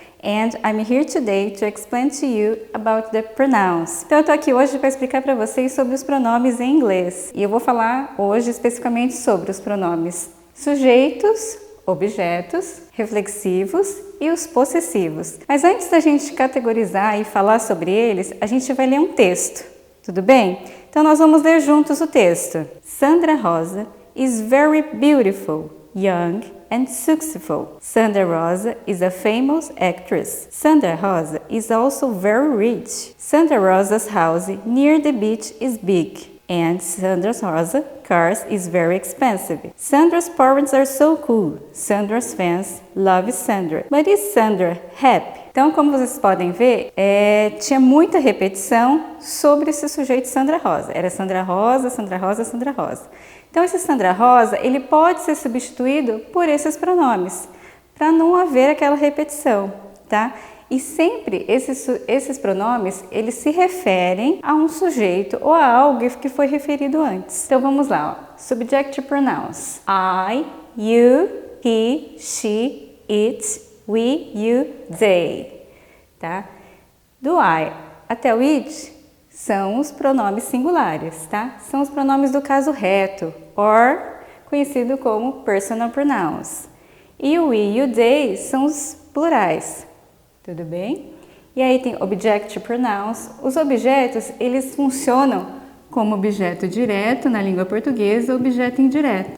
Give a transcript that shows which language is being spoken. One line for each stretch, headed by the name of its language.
English: And I'm here today to explain to you about the pronouns.
Portuguese: Então eu tô aqui hoje para explicar para vocês sobre os pronomes em inglês. E eu vou falar hoje especificamente sobre os pronomes sujeitos, objetos, reflexivos e os possessivos. Mas antes da gente categorizar e falar sobre eles, a gente vai ler um texto, tudo bem? Então nós vamos ler juntos o texto.
English: Sandra Rosa is very beautiful, young and successful. Sandra Rosa is a famous actress. Sandra Rosa is also very rich. Sandra Rosa's house near the beach is big. And Sandra Rosa's car is very expensive. Sandra's parents are so cool. Sandra's fans love Sandra. But is Sandra happy?
Portuguese: Então, como vocês podem ver, tinha muita repetição sobre esse sujeito Sandra Rosa. Era Sandra Rosa, Sandra Rosa, Sandra Rosa. Então, esse Sandra Rosa, ele pode ser substituído por esses pronomes, para não haver aquela repetição, tá? E sempre esses pronomes, eles se referem a um sujeito ou a algo que foi referido antes. Então, vamos lá, ó. Subjective pronouns.
English: I, you, he, she, it, we, you, they, tá?
Portuguese: Do I até o it são os pronomes singulares, tá? São os pronomes do caso reto, or conhecido como personal pronouns. E o we e o they são os plurais, tudo bem? E aí tem objective pronouns. Os objetos, eles funcionam como objeto direto na língua portuguesa ou objeto indireto.